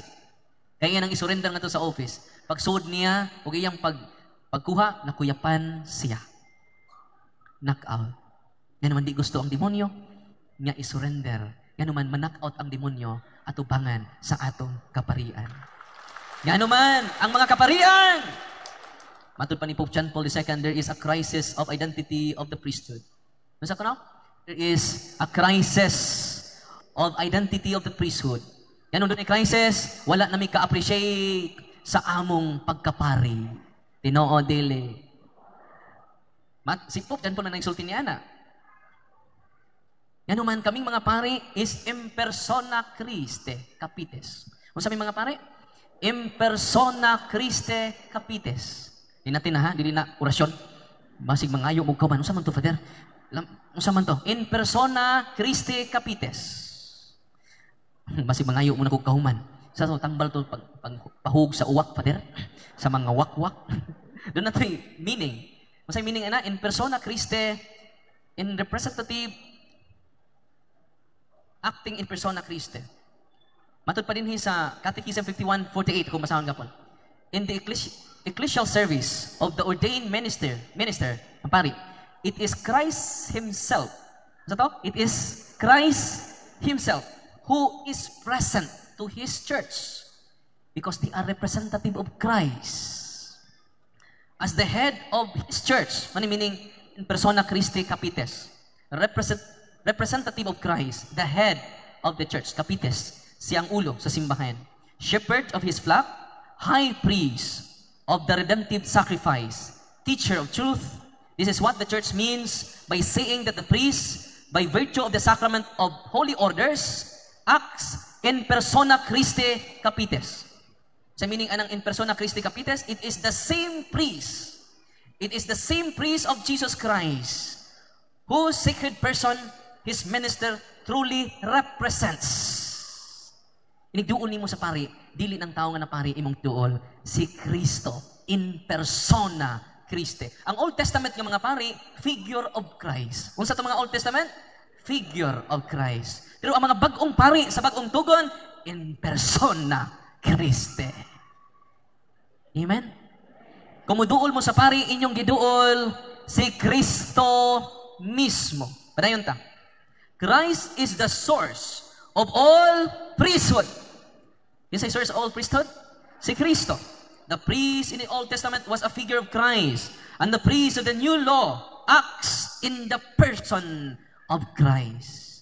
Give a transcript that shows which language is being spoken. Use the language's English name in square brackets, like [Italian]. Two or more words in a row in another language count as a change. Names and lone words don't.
[Cebuano] Kaya nang isurrender ngadto sa office. Pagsuod niya ug iyang pagkuha, nakuyapan siya. Knockout. Nga naman di gusto ang demonyo, nga isurrender. Nga naman man-knockout ang demonyo at ubangan sa atong kaparian. Nga naman, ang mga kaparian! Matod pa ni [English] Pope John Paul II, there is a crisis of identity of the priesthood. [Cebuano] Nasa ko na? [English] There is a crisis of identity of the priesthood. [Cebuano] Yan doon ay crisis, wala na may ka-appreciate sa among pagkapari. Tinoo dili. Si Pope, dyan po na nagsulti niya na. Yan naman, kaming mga pari is [Latin] in persona Christe capitis. [Cebuano] Kung sabi mga pari, [Latin] in persona Christe capitis. [Cebuano] Di natin na ha, di na orasyon. Basig mangayo mo kauman. Unsa man to, Father? Unsa man to? [Latin] In persona Christe capitis. [Cebuano] Basig mangayo mo na kong kahuman. Sa tambal to pahug sa uwak, Father? Sa mga wakwak. Doon na ito meaning. Masay meaning na, [Latin] in persona Christe, [English] in representative, acting [Latin] in persona Christe. [Cebuano] Matod pa din sa Catechism 51:48, kung masahon ka po. [English] In the ecclesial service of the ordained minister, [Cebuano] ang pari, [English] it is Christ Himself. [Cebuano] Ano to? [English] It is Christ Himself who is present to His church because they are representative of Christ. As the head of His church, meaning [Latin] in persona Christi capitis, [English] representative of Christ, the head of the church, capitis, [Cebuano] siyang ulo sa simbahan, [English] shepherd of His flock, high priest of the redemptive sacrifice, teacher of truth. This is what the church means by saying that the priest, by virtue of the sacrament of holy orders, acts [Latin] in persona Christi capitis. [Cebuano] Sa meaning anang [Latin] in persona Christi capitis, [English] it is the same priest. It is the same priest of Jesus Christ whose sacred person, His minister, truly represents. [Cebuano] Inigduol nimo sa pari, dili ng tao nga na pari imong duol, si Kristo [Latin] in persona Christi. [Cebuano] Ang Old Testament ng mga pari, [English] figure of Christ. [Cebuano] Kung sa mga Old Testament, [English] figure of Christ. [Cebuano] Pero ang mga bagong pari sa bagong tugon, [Latin] in persona Christi. [Cebuano] Amen? Kumuduol mo sa pari, inyong giduol si Kristo mismo. Padayon ta. [English] Christ is the source of all priesthood. Yes, I source of all priesthood? [Cebuano] Si Kristo. [English] The priest in the Old Testament was a figure of Christ. And the priest of the new law acts in the person of Christ.